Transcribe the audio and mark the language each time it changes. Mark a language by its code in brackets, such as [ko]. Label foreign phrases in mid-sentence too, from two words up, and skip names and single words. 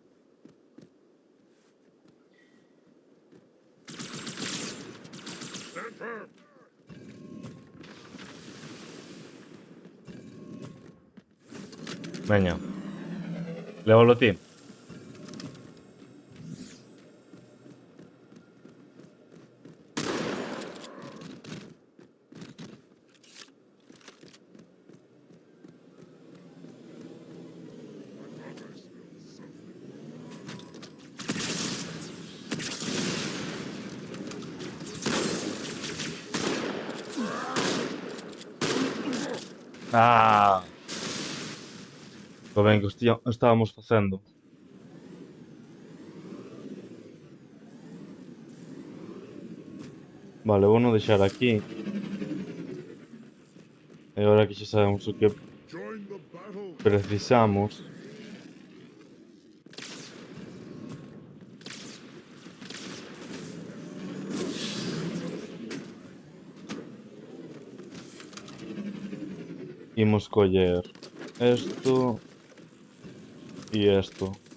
[en] Stand firm. [gl] Veña. Lévalo ti. [en] My progress feels something. [gl] Ah, que ben que estábamos facendo. Vale, vou non deixar aquí. E agora que xa sabemos o que [en] Join the battle. [gl] precisamos. Imos coller [es] esto y esto.